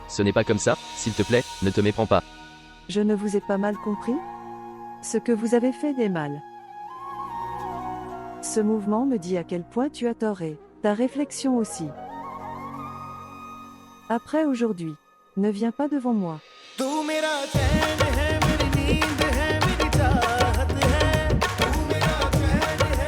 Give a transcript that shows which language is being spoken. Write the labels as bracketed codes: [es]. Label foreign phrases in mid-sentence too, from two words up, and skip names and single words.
[fr] Ce n'est pas comme ça, s'il te plaît, ne te méprends pas. Je ne vous ai pas mal compris? Ce que vous avez fait est mal. Ce mouvement me dit à quel point tu as tort et ta réflexion aussi. Après aujourd'hui, ne viens pas devant moi. [hi] तू मेरा चैन है मेरी नींद है मेरी चाहत है तू मेरा चैन है